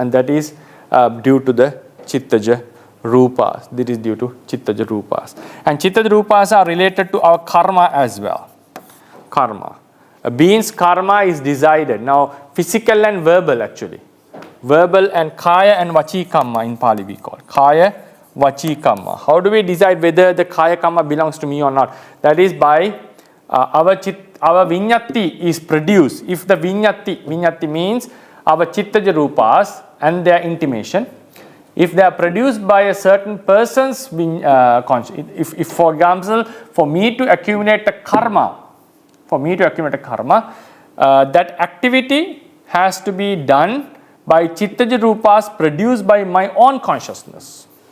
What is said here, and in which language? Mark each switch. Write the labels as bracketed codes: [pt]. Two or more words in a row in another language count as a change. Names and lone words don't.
[en] and that is due to the [pi] Chittaja Rupas. [en] This is due to [pi] Chittaja Rupas. [en] And [pi] Chittaja Rupas [en] are related to our karma as well. Karma. A being's karma is decided. Now, physical and verbal actually. Verbal and kaya and [pi] vachi kamma [en] in Pali we call. [pi] Kaya, vachi kamma. [en] How do we decide whether the [pi] kaya kamma [en] belongs to me or not? That is by our vinyati is produced. If the vinyati means our [pi] chittaja rupas [en] and their intimation, if they are produced by a certain person's conscious, if for example, for me to accumulate a karma, that activity has to be done by [pi] chittaja rupas [en] produced by my own consciousness.